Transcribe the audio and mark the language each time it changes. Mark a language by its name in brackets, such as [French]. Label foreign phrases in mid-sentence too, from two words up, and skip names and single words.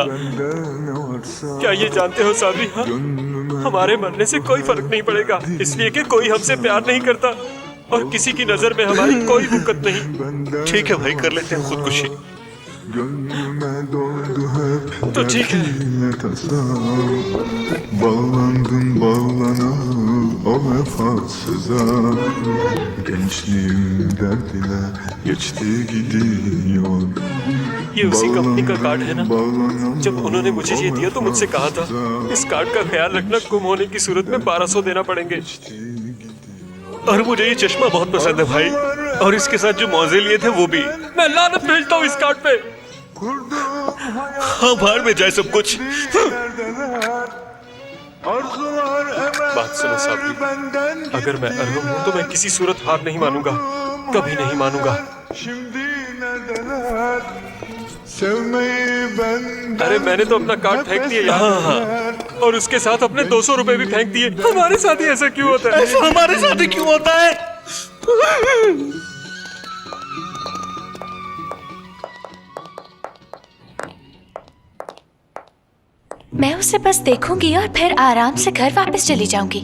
[Hindi] क्या ये जानते हो साबरी, हाँ, हमारे मरने से कोई फर्क नहीं पड़ेगा, इसलिए कि कोई हमसे प्यार नहीं करता और किसी की नजर में हमारी कोई वक़्त नहीं। ठीक है भाई, कर लेते हैं खुदकुशी। तो ठीक है। [Turkish] Bağlandım bağlana o vefasıza. Gençliğim derdine geçti gidiyor. [Hindi] ये उसी कंपनी का कार्ड है ना? जब उन्होंने मुझे ये दिया तो मुझसे कहा था इस कार्ड का ख्याल रखना, गुम होने की सूरत में 1200 देना पड़ेंगे। और मुझे ये चश्मा बहुत पसंद है भाई, और इसके साथ जो मौजे लिए थे वो भी। मैं लानत भेजता हूँ इस कार्ड पे। हाँ, बाहर में जाए सब कुछ। बात सुनो साबरी, अगर मैं अरहम हूं तो मैं किसी सूरत हार नहीं मानूंगा, कभी नहीं मानूंगा। [Turkish] Şimdi nedeler sevmeyi benden [Hindi] अरे मैंने तो अपना कार्ड फेंक दिया यार, और उसके साथ अपने 200 रुपए भी फेंक दिए। हमारे साथ ही ऐसा क्यों होता है? ऐसा हमारे साथ ही क्यों होता है? मैं उसे बस देखूंगी और फिर आराम से घर वापस चली जाऊंगी।